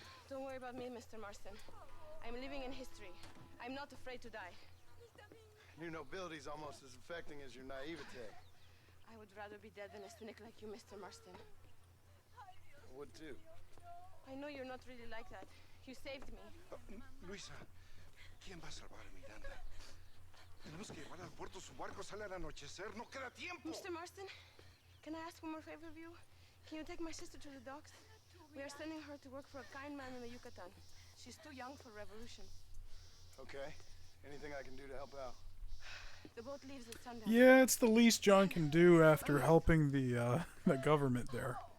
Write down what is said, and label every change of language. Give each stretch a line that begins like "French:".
English: Don't worry about me, Mr. Marston. I'm living in history. I'm not afraid to die. Your nobility's almost as affecting as your naivete. I would rather be dead than a cynic like you, Mr. Marston. I would too. I know you're not really like that. You saved me.
Spanish: Luisa, ¿quién va a salvar a Miranda? Tenemos que llevar al puerto. Su barco sale al anochecer. No queda tiempo.
English: Mr. Marston, can I ask one more favor of you? Can you take my sister to the docks? We are sending her to work for a kind man in the Yucatan. She's too young for revolution. Okay. Anything I can do to help out? The boat leaves at sundown. Yeah, it's the least John can do after helping the government there.